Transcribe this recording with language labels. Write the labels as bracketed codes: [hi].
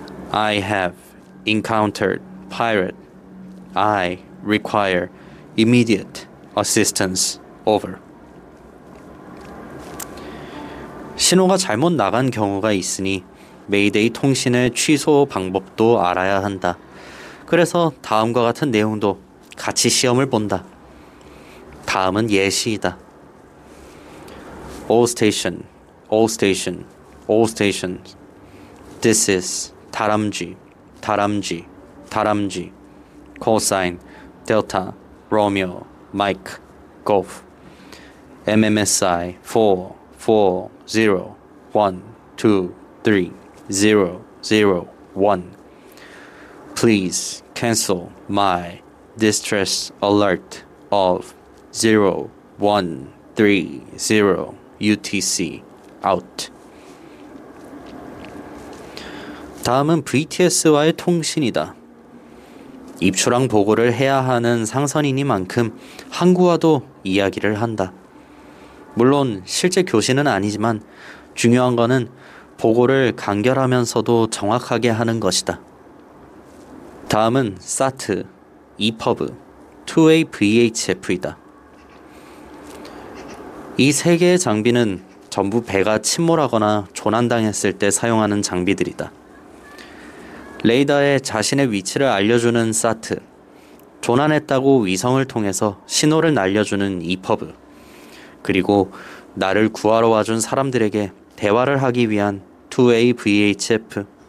[en] I have encountered pirate. I require immediate assistance. Over. [ko] 신호가 잘못 나간 경우가 있으니 메이데이 통신의 취소 방법도 알아야 한다. 그래서 다음과 같은 내용도 같이 시험을 본다. 다음은 예시이다. [en] All station, all station, all stations. This is 다람쥐, 다람쥐, 다람쥐. Call sign Delta, Romeo, Mike, Golf. MMSI 440 123 001. Please cancel my distress alert of 0130 UTC out. [ko] 다음은 VTS와의 통신이다. 입출항 보고를 해야 하는 상선이니만큼 항구와도 이야기를 한다. 물론 실제 교신은 아니지만 중요한 거는 보고를 간결하면서도 정확하게 하는 것이다. 다음은 SAT, EPUB, 2A VHF이다. 이 세 개의 장비는 전부 배가 침몰하거나 조난당했을 때 사용하는 장비들이다. 레이더에 자신의 위치를 알려주는 SAT, 조난했다고 위성을 통해서 신호를 날려주는 EPUB, 그리고 나를 구하러 와준 사람들에게 대화를 하기 위한 2A VHF.